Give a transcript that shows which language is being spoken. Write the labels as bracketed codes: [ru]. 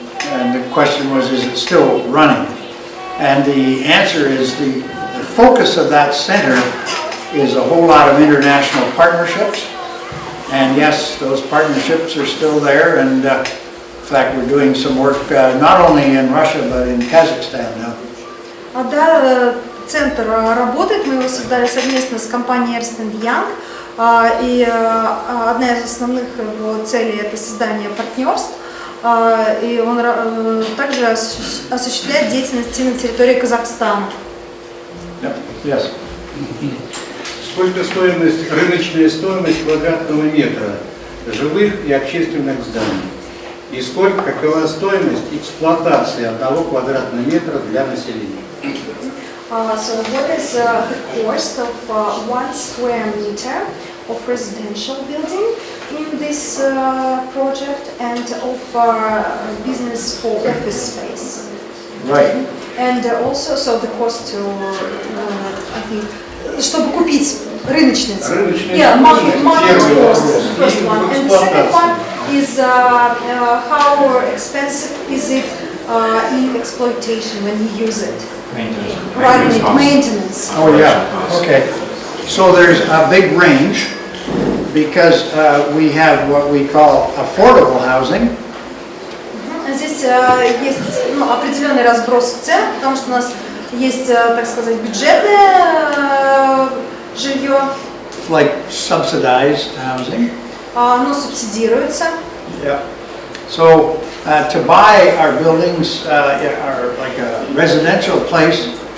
[en] And the question was, is it still running? And the answer is the focus of that center is a whole lot of international partnerships. And yes, those partnerships are still there. And in fact, we're doing some work not only in Russia, but in Kazakhstan now. [ru] Да, центр работает, мы его создали совместно с компанией Ernest&Young. И одна из основных его целей – это создание партнерств. И он также осуществляет деятельность на территории Казахстана. [en] Yes. [ru] Сколько рыночная стоимость квадратного метра жилых и общественных зданий? И какова стоимость эксплуатации одного квадратного метра для населения? [en] So what is the cost of 1 square meter of residential building in this project and of business for office space? Right. And also, so the cost to, I think, [ru] чтобы купить рыночные цены. [en] Yeah, market cost, first one. And the second one is how expensive is it in exploitation when you use it? Maintenance. Oh, yeah, okay. So there's a big range because we have what we call affordable housing. [ru] Здесь есть определенный разброс цен, потому что у нас есть, так сказать, бюджетное жилье. [en] Like subsidized housing. [ru] Оно субсидируется. [en] Yeah. So to buy our buildings, are like a residential place.